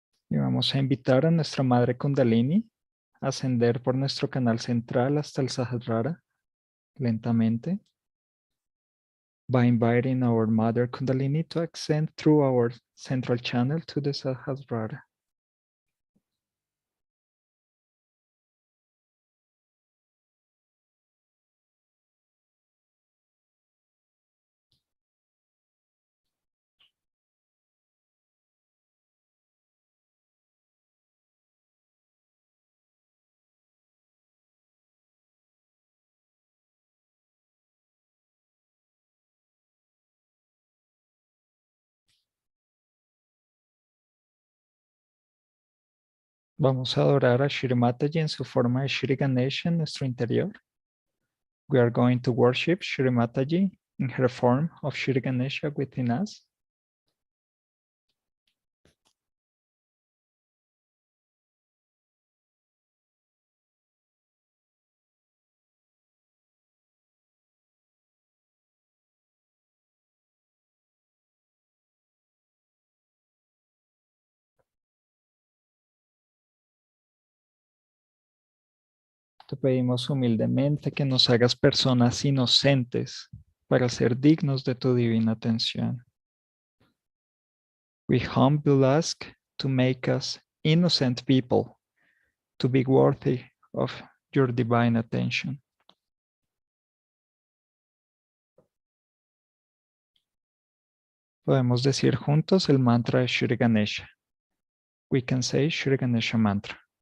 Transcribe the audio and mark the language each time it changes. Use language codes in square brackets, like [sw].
[es] Y vamos a invitar a nuestra madre Kundalini a ascender por nuestro canal central hasta el Sahasrara lentamente. [en] By inviting our mother Kundalini to ascend through our central channel to the Sahasrara. [es] Vamos a adorar a Shri Mataji en su forma de Shri Ganesha en nuestro interior. [en] We are going to worship Shri Mataji in her form of Shri Ganesha within us. [es] Te pedimos humildemente que nos hagas personas inocentes para ser dignos de tu divina atención. [en] We humbly ask to make us innocent people to be worthy of your divine attention. [es] Podemos decir juntos el mantra de Shri Ganesha. [en] We can say Shri Ganesha mantra.